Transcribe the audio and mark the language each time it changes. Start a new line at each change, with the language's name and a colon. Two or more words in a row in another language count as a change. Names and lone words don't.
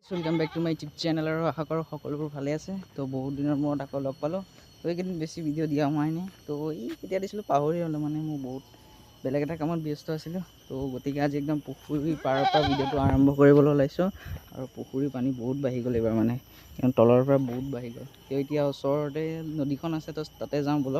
English: Welcome back to my YouTube channel
Assamese: আৰু আশা কৰোঁ সকলোবোৰ ভালে আছে। তো বহুত দিনৰ মূৰত আকৌ লগ পালো। তো এইকেইদিন বেছি ভিডিঅ' দিয়া হোৱাই নাই। তো এই কেতিয়া দিছিলোঁ পাহৰি গ'লো, মানে মই বহুত বেলেগ এটা কামত ব্যস্ত আছিলোঁ। তো গতিকে আজি একদম পুখুৰী পাৰৰ পৰা ভিডিঅ'টো আৰম্ভ কৰিবলৈ ওলাইছোঁ। আৰু পুখুৰীৰ পানী বহুত বাঢ়ি গ'ল এইবাৰ, মানে তলৰ পৰা বহুত বাঢ়ি গ'ল। তো এতিয়া ওচৰতে নদীখন আছে, তো তাতে যাওঁ ব'লক।